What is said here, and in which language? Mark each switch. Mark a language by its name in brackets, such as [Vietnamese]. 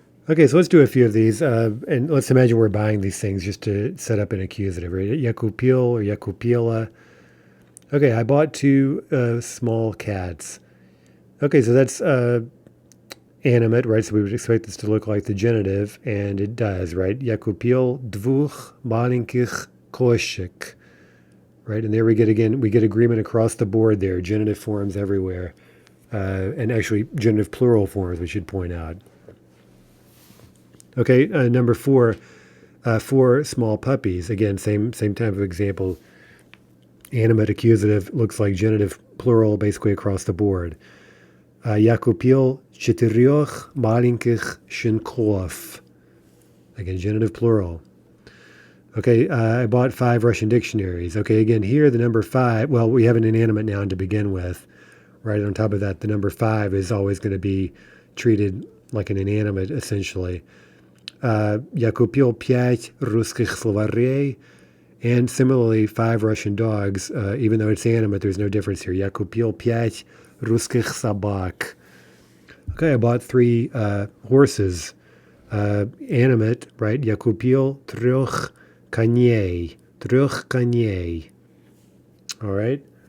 [English] Okay, so let's do a few of these, and let's imagine we're buying these things just to set up an accusative, right? [Russian] Я купил or я купила. [English] Okay, I bought 2 small cats. Okay, so that's animate, right? So we would expect this to look like the genitive, and it does, right? [Russian] Я купил двух маленьких кошек, right? [English] And there we get agreement across the board there, genitive forms everywhere, and actually genitive plural forms, we should point out. Okay, number 4, 4 small puppies. Again, same type of example. Animate accusative looks like genitive plural basically across the board. [Russian] Я купил 4 маленьких щенков. [English] Again, genitive plural. Okay, I bought 5 Russian dictionaries. Okay, again, here the number 5, well, we have an inanimate noun to begin with. Right on top of that, the number 5 is always going to be treated like an inanimate, essentially. [Russian] Я купил 5 русских словарей. [English] And similarly, 5 Russian dogs, even though it's animate, there's no difference here. [Russian] Я купил 5 русских собак. [English] Okay, I bought 3 horses. Animate, right? [Russian] Я купил 3 коней. 3 коней. All right?